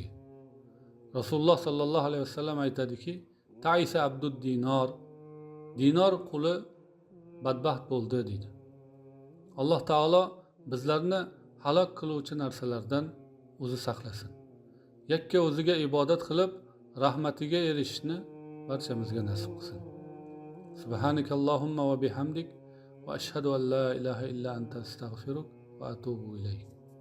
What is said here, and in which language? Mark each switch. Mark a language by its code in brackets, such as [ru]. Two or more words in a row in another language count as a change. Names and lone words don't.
[uz] Rasululloh sallallohu alayhi vasallam aytadiki, [ar] تعس عبد الدينار, [uz] dinor quli badbaxt bo'ldi deydi. Alloh taolo bizlarni halok qiluvchi narsalardan o'zi saqlasin. Yakka o'ziga ibodat qilib, rahmatiga erishishni barchamizga nasib qilsin. [ar] سبحانك اللهم وبحمدك وأشهد أن لا إله إلا أنت أستغفرك وأتوب إليك.